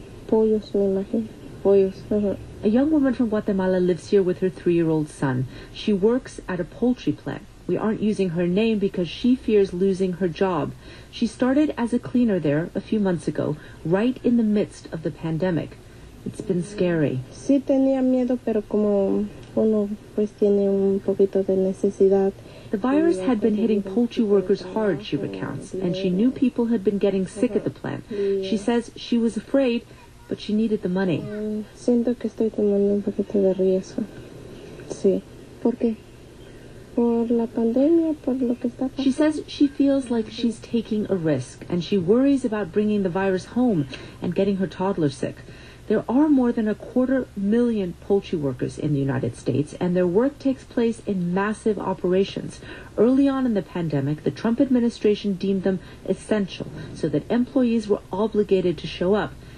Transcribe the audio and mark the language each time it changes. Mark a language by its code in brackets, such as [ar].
[en] A young woman from Guatemala lives here with her 3-year-old son. She works at a poultry plant. We aren't using her name because she fears losing her job. She started as a cleaner there a few months ago, right in the midst of the pandemic. It's been scary. [es] Sí, tenía miedo, pero como uno pues tiene un poquito de necesidad. [en] The virus had been hitting poultry workers hard, she recounts, and she knew people had been getting sick at the plant. She says she was afraid, but she needed the money. [es] Siento que estoy tomando un poquito de riesgo. Sí. ¿Por qué? Por la pandemia, por lo que está pasando. [en] She says she feels like she's taking a risk, and she worries about bringing the virus home and getting her toddler sick. There are more than 250,000 poultry workers in the United States, and their work takes place in massive operations. Early on in the pandemic, the Trump administration deemed them essential so that employees were obligated to show up.